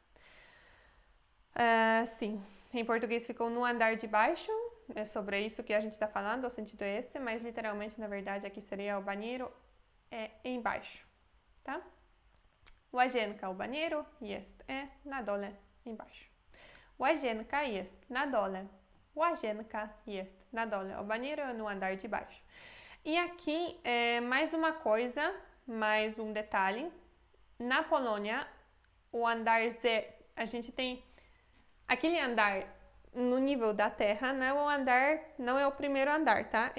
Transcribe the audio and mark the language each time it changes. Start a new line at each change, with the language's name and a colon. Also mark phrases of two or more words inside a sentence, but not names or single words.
Portuguese: Sim, em português ficou no andar de baixo, é sobre isso que a gente está falando, o sentido é esse, mas literalmente, na verdade, aqui seria o banheiro embaixo, tá? Łazienka, o banheiro,
Polish: jest na dole,
Portuguese: embaixo.
Polish: Łazienka jest na dole. Łazienka jest na dole.
Portuguese: O banheiro é no andar de baixo. E aqui, mais uma coisa, mais um detalhe. Na Polônia, o andar Z, a gente tem aquele andar no nível da terra, não é o primeiro andar, tá?